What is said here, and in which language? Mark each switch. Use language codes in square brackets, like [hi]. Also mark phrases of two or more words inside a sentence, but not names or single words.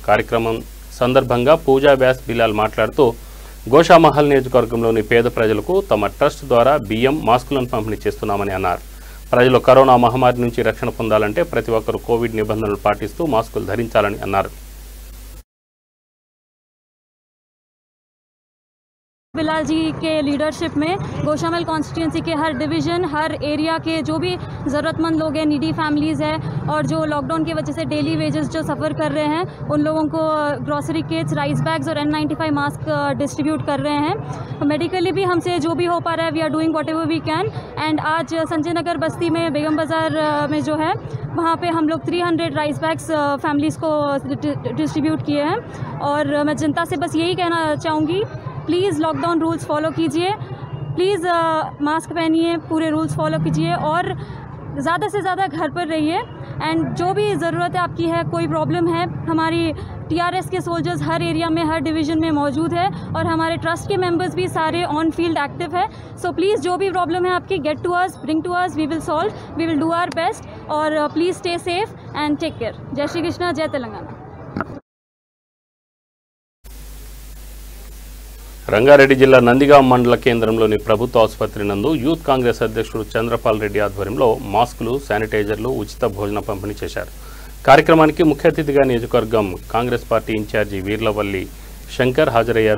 [te] కార్యక్రమం సందర్భంగా పూజా వ్యాస్ బిలాల్ మాట్లాడుతూ గోషామహల్ నియోజకవర్గంలోని పేద ప్రజలకు తమ ట్రస్ట్ ద్వారా బియ్యం, మాస్కులను పంపిణీ చేస్తున్నామని అన్నారు. ప్రజలు కరోనా మహమ్మారి నుంచి రక్షణ పొందాలంటే ప్రతి ఒక్కరూ కోవిడ్ నిబంధనలు పాటిస్తూ మాస్కులు ధరించాలని అన్నారు. [hi] बिलाल जी के लीडरशिप में गोशामल कॉन्स्टिट्यूंसी के हर डिवीज़न, हर एरिया के जो भी ज़रूरतमंद लोग हैं, [en] needy families [hi] हैं और जो लॉकडाउन की वजह से [en] daily wages [hi] जो सफ़र कर रहे हैं, उन लोगों को [en] grocery kits, rice bags [hi] और [en] N95 mask distribute [hi] कर रहे हैं। मेडिकली भी हमसे जो भी हो पा रहा है, [en] we are doing what ever we can. [hi] एंड आज संजय नगर बस्ती में बेगम बाज़ार में जो है वहाँ पे हम लोग [en] 300 rice bags families [hi] को डिस्ट्रीब्यूट किए हैं। और मैं जनता से बस यही कहना चाहूँगी, [en] please lockdown rules follow [hi] कीजिए, [en] please mask [hi] पहनिए, पूरे [en] rules follow [hi] कीजिए और ज़्यादा से ज़्यादा घर पर रहिए। एंड जो भी ज़रूरत है आपकी है, कोई प्रॉब्लम है, हमारी TRS के सोल्जर्स हर एरिया में, हर डिवीज़न में मौजूद है और हमारे ट्रस्ट के मेंबर्स भी सारे [en] on field active [hi] है। [en] so please [hi] जो भी प्रॉब्लम है आपकी, [en] get to us, bring to us, we will solve, we will do our best. और please stay safe and take care. [hi] जय श्री कृष्णा, जय तेलंगाना। [te] రంగారెడ్డి జిల్లా నందిగాం మండల కేంద్రంలోని ప్రభుత్వ ఆసుపత్రి నందు యూత్ కాంగ్రెస్ అధ్యక్షుడు చంద్రపాల్ రెడ్డి ఆధ్వర్యంలో మాస్కులు, శానిటైజర్లు, ఉచిత భోజన పంపిణీ చేశారు. కార్యక్రమానికి ముఖ్య అతిథిగా నియోజకవర్గం కాంగ్రెస్ పార్టీ ఇన్ఛార్జి వీర్లవల్లి శంకర్ హాజరయ్యారు.